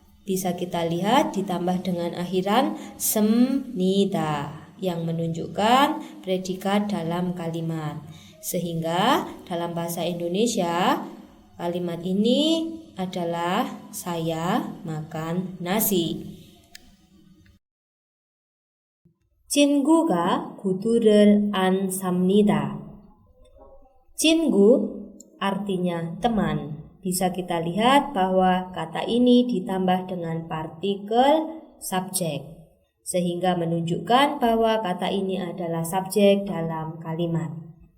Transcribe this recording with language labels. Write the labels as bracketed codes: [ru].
[id] Bisa kita lihat ditambah dengan akhiran semnida yang menunjukkan predikat dalam kalimat. Sehingga dalam bahasa Indonesia kalimat ini adalah saya makan nasi. [ko] 친구가 구두를 안 삽니다. [id] 친구 artinya teman. Bisa kita lihat bahwa kata ini ditambah dengan partikel subjek sehingga menunjukkan bahwa kata ini adalah subjek dalam kalimat.